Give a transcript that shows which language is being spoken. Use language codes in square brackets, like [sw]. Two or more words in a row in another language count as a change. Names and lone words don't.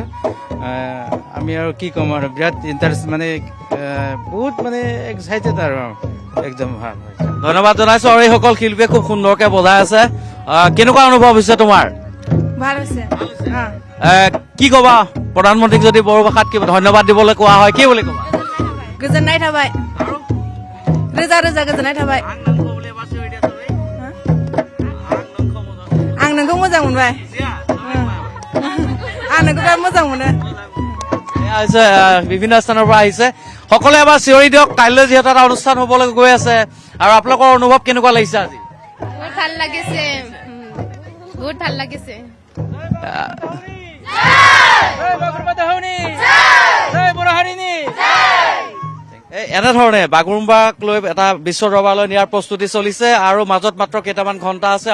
[as] আমি আৰু কি ক'ম আৰু, বিৰাট ইণ্টাৰেষ্ট মানে বহুত মানে এক্সাইটেড আৰু একদম ভাল। ধন্যবাদ জনাইছো। আৰু এইসকল শিল্পীয়ে খুব সুন্দৰকে বজাই আছে। কেনেকুৱা অনুভৱ হৈছে তোমাৰ? ভাল হৈছে। কি ক'বা প্ৰধানমন্ত্ৰীক যদি বড়ো ভাষাত কিবা ধন্যবাদ দিবলৈ কোৱা হয়, কি বুলি ক'বা? [brx] गोजोननाय थाबाय, रोजा रोजा गोजोननाय थाबाय। आं नोंखौ मोजां मोनबाय। आं नोंखौ बिराद मोजां मोनो। [as] বিভিন্ন স্থানৰ পৰা আহিছে। সকলোৱে এবাৰ চিঞৰি দিয়ক, কাইলৈ যিহেতু এটা অনুষ্ঠান হবলৈ গৈ আছে। আৰু আপোনালোকৰ অনুভৱ কেনেকুৱা লাগিছে আজি? বহুত ভাল লাগিছে, বহুত ভাল লাগিছে। এনেধৰণে বাগৰুম্বাক লৈ এটা বিশ্ব দৰবাৰলৈ নিয়াৰ প্ৰস্তুতি চলিছে আৰু মাজত মাত্ৰ কেইটামান ঘণ্টা আছে।